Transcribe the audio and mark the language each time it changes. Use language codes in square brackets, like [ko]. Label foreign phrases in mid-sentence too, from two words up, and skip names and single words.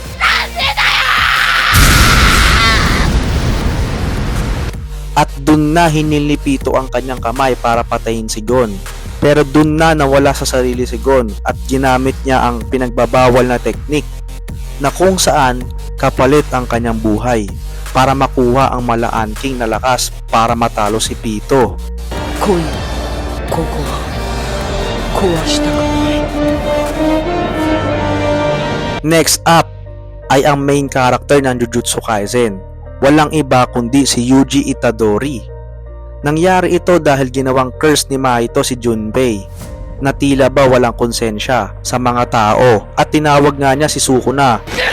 [tl] At dun na hinili Pito ang kanyang kamay para patayin si Gon. Pero dun na nawala sa sarili si Gon at ginamit niya ang pinagbabawal na teknik na kung saan kapalit ang kanyang buhay para makuha ang Malaan King na lakas para matalo si Pito. [ja] 来い、ここは壊したくない。 [tl] Next up ay ang [en] main character [tl] ng Jujutsu Kaisen. Walang iba kundi si Yuji Itadori. Nangyari ito dahil ginawang curse ni Mahito si Junpei na tila ba walang konsensya sa mga tao at tinawag nga niya si Sukuna.